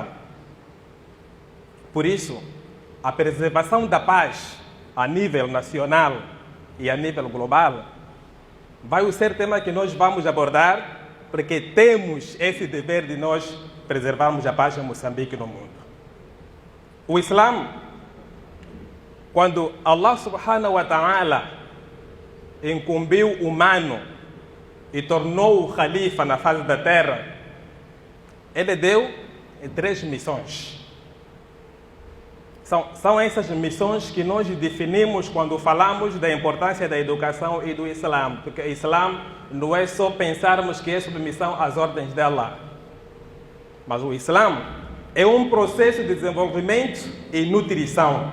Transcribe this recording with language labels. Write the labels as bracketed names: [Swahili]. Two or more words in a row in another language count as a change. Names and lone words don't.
[Portuguese] Por isso, a preservação da paz a nível nacional e a nível global vai ser tema que nós vamos abordar, porque temos esse dever de nós preservarmos a paz em Moçambique e no mundo. O Islã, quando Allah [Arabic] سبحانه وتعالى [Portuguese] incumbiu o humano e tornou o Khalifa na face da terra, ele deu 3 missões. São essas missões que nós definimos quando falamos da importância da educação e do Islã, porque o Islã não é só pensarmos que é submissão às ordens de Allah, mas o Islã é um processo de desenvolvimento e nutrição.